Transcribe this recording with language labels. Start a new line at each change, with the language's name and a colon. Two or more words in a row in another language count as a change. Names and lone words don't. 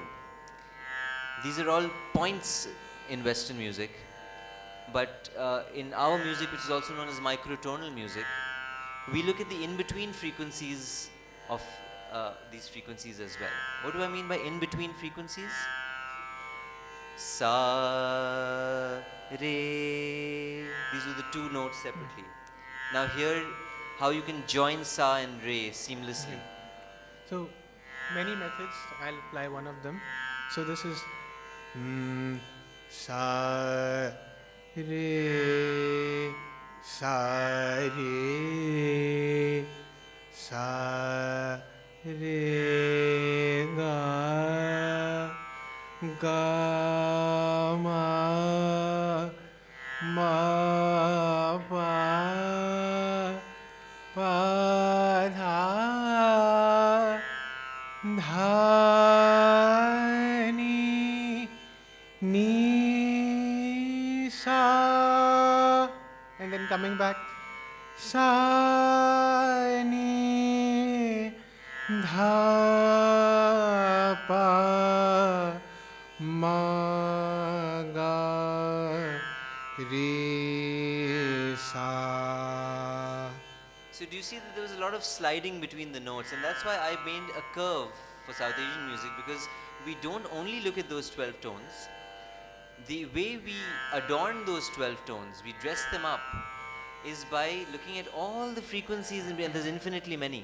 English: These are all points in Western music, but in our music, which is also known as microtonal music, we look at the in-between frequencies of these frequencies as well. What do I mean by in-between frequencies? Sa, re. These are the two notes separately. Now here, how you can join sa and re seamlessly. So many methods. I'll apply one of them. So this is sa, re, sa, re, sa, re, ga, ga, ma, ma, pa, pa, dha, dha, ni, ni, sa, and then coming back, sa, ni, dha, pa, ma, ga, re, sa. So do you see that there was a lot of sliding between the notes, and that's why I made a curve for South Asian music, because we don't only look at those 12 tones. The way we adorn those 12 tones, we dress them up, is by looking at all the frequencies, and there's infinitely many.